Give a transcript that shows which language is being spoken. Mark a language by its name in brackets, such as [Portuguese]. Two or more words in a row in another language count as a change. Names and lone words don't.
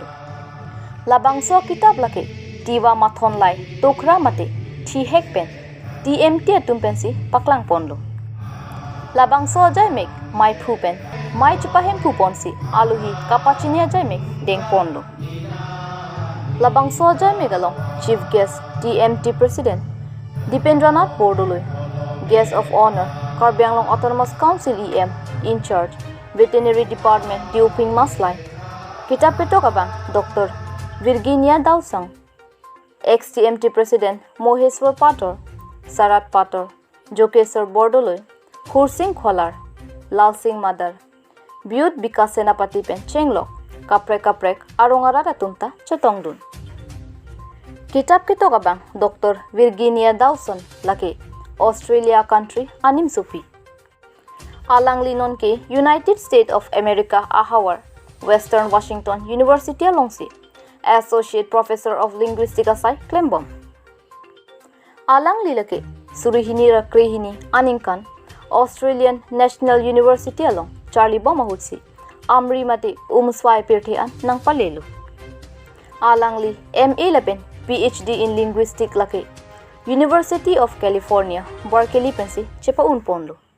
[Karbi] Labangso kitab lake TIWA mathon lai tokra mate thi hekpen TMT atumpensi paklang ponlo. Labangso jaimek mai phupen mai chupahem phuponsi aluhi kapachinia jaimek deng ponlo. Labangso jaimek along [English] chief guest [Karbi] TMT president Dipendranath Bordoloi, [English] guest of honor [Karbi] Karbi Anglong Autonomous Council EM [English] in charge veterinary department [Karbi] Diuping Maslai. Kitab petok abang Dr. Virginia Dausang, ex-TMT president Moheswar Pator, Sarat Pator, Jokeswar Bordoloi, Hursing Kholar, Lal Singh Madar, Byut Bikas Senapati Pen Chenglo, Kaprek Arungarara Tunta Chetongdun. Kitab ketok abang Dr. Virginia Dawson lake Australia country anim sufi. Alang linon ke United States of America ahawar Western Washington University alongsi [English] Associate Professor of Linguistics [Karbi] asai Klembom. Alang lilake surihini rakrehini aningkan Australian National University along Charlie Bomahutsi Amri mate umswai pirthean nang palelu. Alang li MA11 [English] PhD in Linguistics [Karbi] lake University of California Berkeley pensi chepa unponlo.